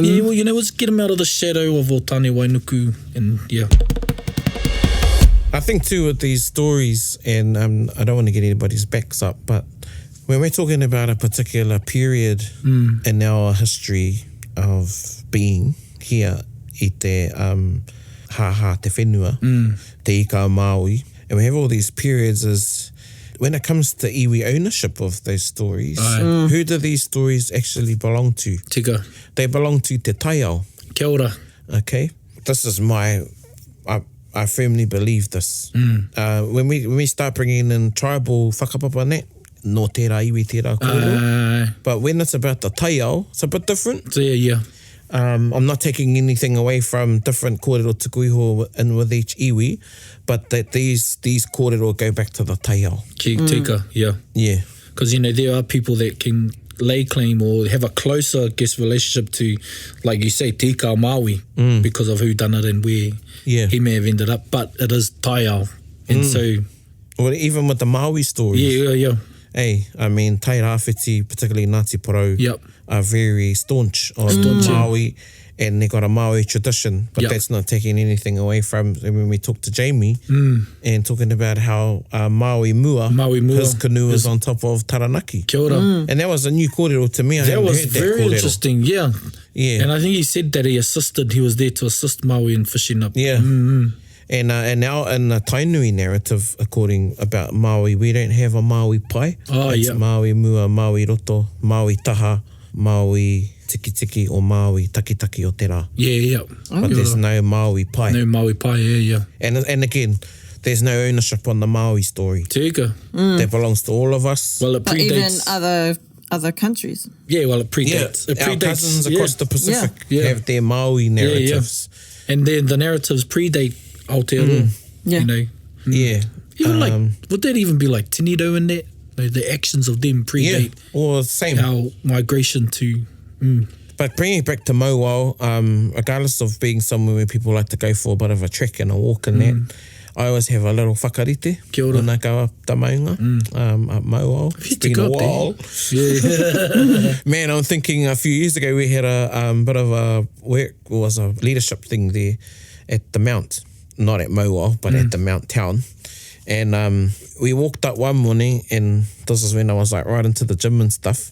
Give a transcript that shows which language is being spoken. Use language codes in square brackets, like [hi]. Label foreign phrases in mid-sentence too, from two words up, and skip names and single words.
[en] Yeah, well, you know, let's get him out of the shadow of Otane Wainuku. And I think too with these stories, and I don't want to get anybody's backs up, but when we're talking about a particular period in our history of being here, [mi] i te te whenua, te ika Maui, [en] and we have all these periods, is when it comes to iwi ownership of those stories, who do these stories actually belong to? [mi] Tika. [en] They belong to te taiao. [mi] Kia ora. [en] Okay, this is I firmly believe this. When we start bringing in tribal whakapapa net, [mi] no tērā iwi tērā kōrero, [en] but when it's about the taiao, it's a bit different. So I'm not taking anything away from different [mi] kōrero tukuiho [en] and with each iwi, but that these kōrero go back to the taiao. [mi] Tika, [en] Yeah. Because, you know, there are people that can lay claim or have a closer, I guess, relationship to, like you say, [mi] te ika Maui, [en] because of who done it and where he may have ended up, but it is taiao. And so... Well, even with the Maui stories. Yeah. Hey, I mean, Tai Rāwhiti, particularly Ngāti Porou, are very staunch on Maui, and they got a Maui tradition, but that's not taking anything away from when we talk to Jamie and talking about how Maui Mua, his canoe is on top of Taranaki. [mi] Kia ora. [en] And that was a new kōrero to me. That was very interesting, yeah. And I think he said that he was there to assist Maui in fishing up. Yeah. And now in the Tainui narrative, according about Maui, we don't have a Maui pai. It's Maui Mua, Maui Roto, Maui Taha, Maui Tiki Tiki, or Maui Taki Taki o te rā. Yeah. But there's no Maui pai. No Maui pai, yeah. And again, there's no ownership on the Maui story. [mi] Tika. [en] That belongs to all of us. Well, it predates. But even other countries. Yeah, well, it predates. Our cousins across the Pacific have their Maui narratives. And then the narratives predate Aotearoa, you know. Even like, would that even be like Tinido in that? The actions of them predate or same. Our migration to... But bringing it back to Mauao, regardless of being somewhere where people like to go for a bit of a trek and a walk and that, I always have a little whakarite [mi] Kia ora. [en] when I go up Tauranga, up Mauao. It's been a while. Yeah. Man, I'm thinking a few years ago we had a bit of a work, was a leadership thing there at the Mount, not at Mauao, but at the Mount town. And we walked up one morning, and this is when I was like right into the gym and stuff.